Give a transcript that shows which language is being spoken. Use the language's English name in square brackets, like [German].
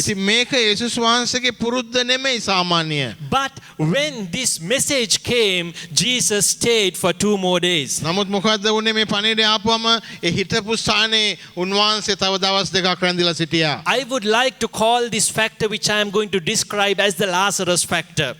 [Sinhala] ඉතින් මේක යේසුස් වහන්සේගේ පුරුද්ද නෙමෙයි සාමාන්‍ය. [English] But when this message came, Jesus stayed for 2 more days. [Sinhala] නමුත් මොකද්ද වුනේ මේ පණිවිඩය ආපුවම ඒ හිටපු ස්ථානේ උන්වහන්සේ තව දවස් දෙකක් රැඳිලා සිටියා. [English] I would like to call this factor which I am going to describe as the Lazarus factor.